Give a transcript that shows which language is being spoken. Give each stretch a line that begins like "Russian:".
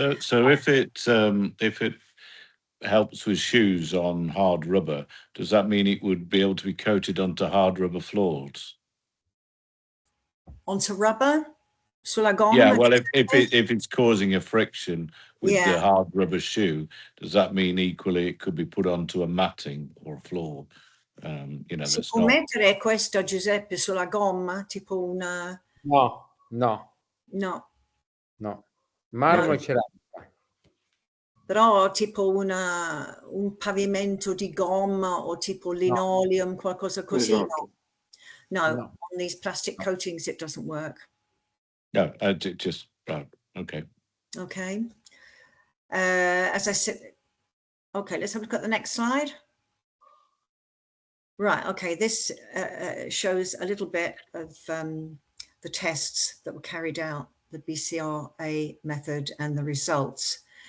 English: So if it helps with shoes on hard rubber, does that mean it would be able to be coated onto hard rubber floors? Onto rubber?
Italian: Sulla gomma?
English: Yeah, well, if it's causing a friction with the hard rubber shoe, does that mean equally it could be put onto a matting or a floor? You know,
Italian: si può mettere questa, Giuseppe, sulla gomma, tipo una... No. Marmo e ceramica. Però tipo un pavimento di gomma o tipo linoleum, qualcosa così, esatto.
English: No, on these plastic coatings it doesn't work. No, just, okay. Okay. As I said, okay, let's have a look at the next slide. Right, okay, this shows a little bit of the tests that were carried out, the BCRA method and the results.